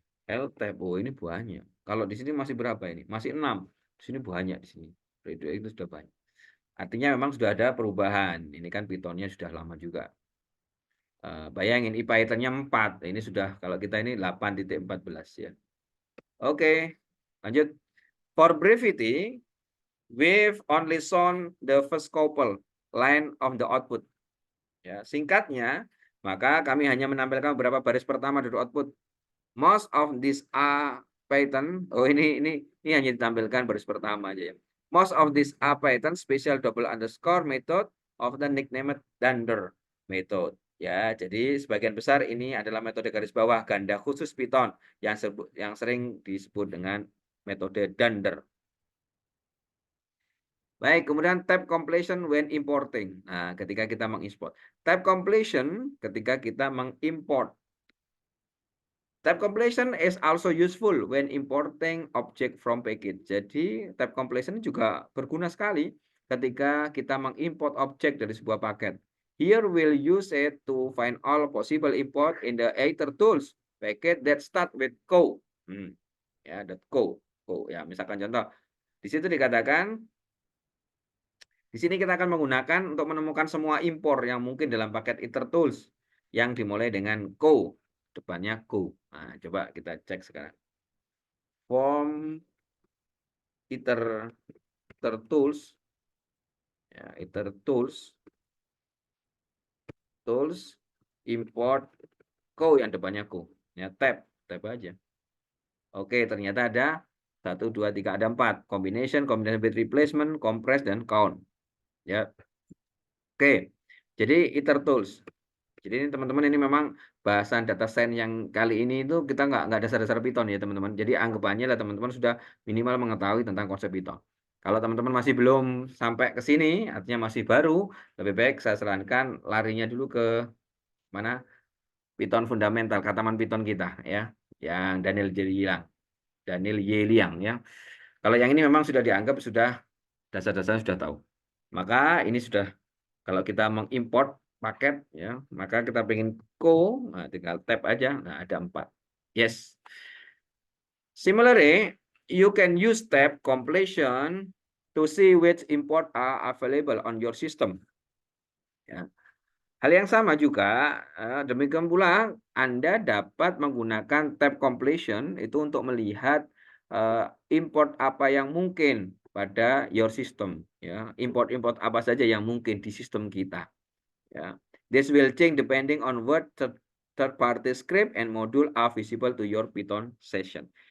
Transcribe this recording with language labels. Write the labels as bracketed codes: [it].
[id] L tab, oh ini banyak. Kalau di sini masih berapa ini? Masih 6. Di sini banyak di sini. Itu sudah banyak. Artinya memang sudah ada perubahan. Ini kan Python-nya sudah lama juga. Bayangin IPython-nya 4. Ini sudah, kalau kita ini 8.14 ya. Oke, lanjut. [en] For brevity, we've only shown the first couple line of the output. [id] Ya, singkatnya, maka kami hanya menampilkan beberapa baris pertama dari output. [en] Most of these are Python. [id] Oh, ini hanya ditampilkan baris pertama aja ya. [en] Most of these are Python special double underscore method of the nicknamed dunder method. [id] Ya, jadi sebagian besar ini adalah metode garis bawah ganda khusus Python yang sering disebut dengan metode dunder. Baik, kemudian [en] tab completion when importing. [id] Nah, ketika kita mengimport. Tab completion ketika kita mengimport. [en] Tab completion is also useful when importing object from package. [id] Jadi, tab completion juga berguna sekali ketika kita mengimport objek dari sebuah paket. [en] Here we'll use it to find all possible import in the Ether tools packet that start with co. [id] Ya, .co. Co. Ya, misalkan contoh. Di situ dikatakan di sini kita akan menggunakan untuk menemukan semua impor yang mungkin dalam paket itertools yang dimulai dengan co, depannya co. Nah, coba kita cek sekarang. Form itertools ya, itertools tools import co yang depannya co. Ya, tab aja. Oke, ternyata ada 1 2 3 ada 4. Combination with replacement, compress dan count. Ya. Oke. Jadi itertools. Jadi ini teman-teman, ini memang bahasan data science yang kali ini itu kita nggak dasar-dasar Python ya teman-teman. Jadi anggapannya lah teman-teman sudah minimal mengetahui tentang konsep Python. Kalau teman-teman masih belum sampai ke sini, artinya masih baru, lebih baik saya sarankan larinya dulu ke mana Python fundamental, kataman Python kita ya, yang Daniel Y. Liang ya. Kalau yang ini memang sudah dianggap sudah dasar-dasar sudah tahu. Maka ini sudah, kalau kita mengimport paket ya, maka kita pengen nah tinggal tab aja. Nah, ada 4. Yes. [en] Similarly, you can use tab completion to see which import are available on your system. [id] Ya. Hal yang sama juga, demikian pula Anda dapat menggunakan tab completion itu untuk melihat import apa yang mungkin pada [en] your system [id] ya, import apa saja yang mungkin di sistem kita ya. [en] This will change depending on what third party script and module are visible to your Python session.